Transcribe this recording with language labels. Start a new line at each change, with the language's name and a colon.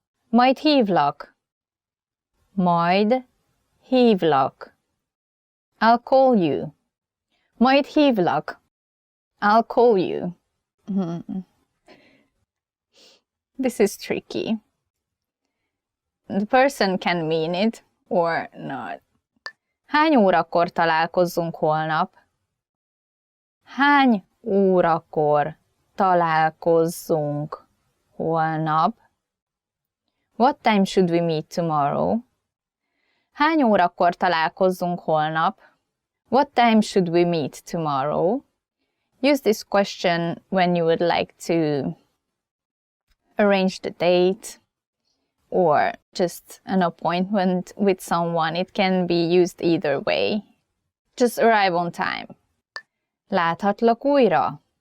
Hungarian: Majd hívlak. Majd hívlak.
English: I'll call you.
Hungarian: Majd hívlak.
English: I'll call you. This is tricky. The person can mean it or not.
Hungarian: Hány órakor találkozzunk holnap? Hány órakor találkozzunk holnap?
English: What time should we meet tomorrow?
Hungarian: Hány órakor találkozzunk holnap?
English: What time should we meet tomorrow? Use this question when you would like to arrange the date or just an appointment with someone. It can be used either way. Just arrive on time.
Hungarian: Láthatlak újra?